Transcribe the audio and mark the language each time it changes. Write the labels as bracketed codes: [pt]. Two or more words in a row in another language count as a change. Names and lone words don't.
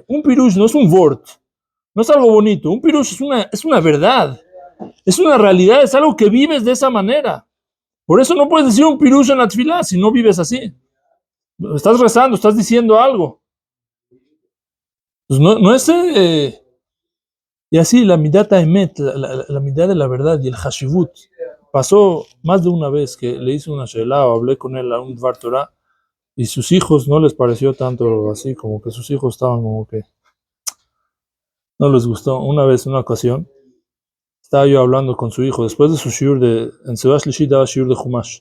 [es] Un pirush no es un vort, no es algo bonito. Un pirush es una verdad, es una realidad, es algo que vives de esa manera. Por eso no puedes decir un pirush en la tfila si no vives así. Estás rezando, estás diciendo algo. Pues no es... y así la [he] מידת אמת, [es] la midat de la verdad y el hashivut. Pasó más de una vez que le hice una shelah o hablé con él a un [he] דבר תורה [es] y sus hijos no les pareció tanto así, como que sus hijos estaban como que no les gustó. Una vez, una ocasión, estaba yo hablando con su hijo, después de su shiur en [he] סעודה שלישית [es] daba shiur de Humash.